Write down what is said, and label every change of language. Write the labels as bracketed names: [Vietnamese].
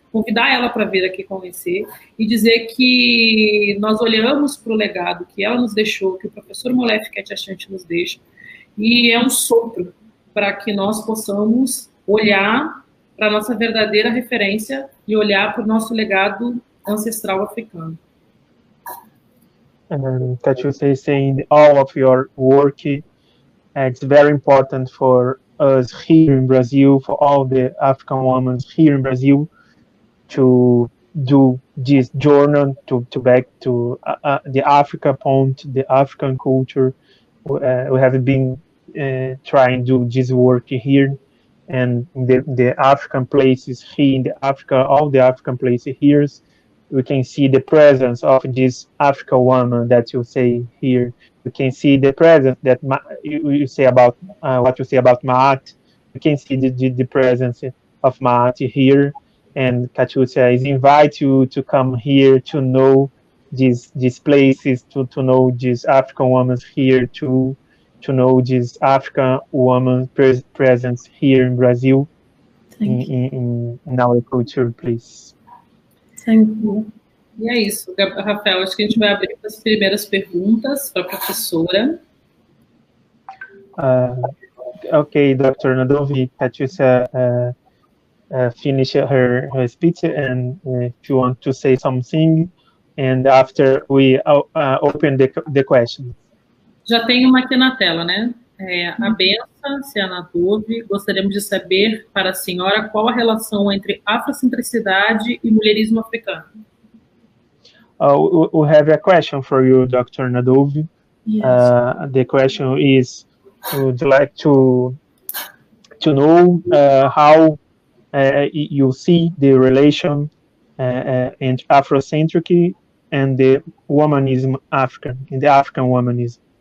[Portuguese] Convidar ela para vir aqui conhecer e dizer que nós olhamos para o legado que ela nos deixou, que o professor Molefe Ketiachante nos deixa, e é um sopro para que nós possamos olhar para a nossa verdadeira referência e olhar para o nosso legado ancestral africano. [English] Catiúcia is saying all of your work, it's very important for us here in Brazil, for all the African women here in Brazil, to do this journey to back to the Africa point, the African culture. We have been trying to do this work here, and the African places here in the Africa, all the African places here, we can see the presence of this African woman that you say here. We can see the presence that you say about what you say about Maat. We can see the presence of Maat here, and Catiúcia is invite you to come here to know these places, to know these African women here, to know this African woman presence here in Brazil, in our culture, please. Thank you. [Portuguese] E é isso, Rafael, acho que a gente vai abrir as primeiras perguntas para a professora. [English] Okay, Dr. Nadovi, Catiúcia finish her speech, and if you want to say something, and after we open the question. [Portuguese] Já tem uma aqui na tela, né? A Benção, Cianatove, gostaríamos de saber para a senhora qual a relação entre afrocentricidade e mulherismo africano. [English] We have a question for you, Dr. Nadovi. Yes. The question is, would you like to know how you see the relation in Afrocentric and the womanism African, in the African womanism?